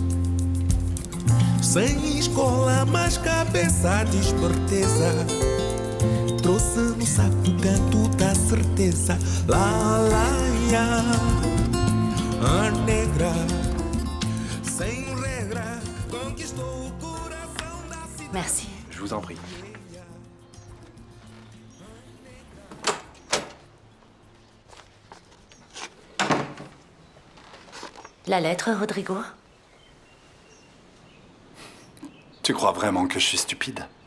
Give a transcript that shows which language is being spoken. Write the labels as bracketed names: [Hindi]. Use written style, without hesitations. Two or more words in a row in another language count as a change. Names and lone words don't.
[Portuguese] Sem escola, mas cabeça de esperteza, trouxe no saco o canto da certeza. Lá, lá, ya. A negra, sem regra, conquistou o coração da cidade. [French] Merci. Je vous en prie. La lettre, Rodrigo? Tu crois vraiment que je suis stupide?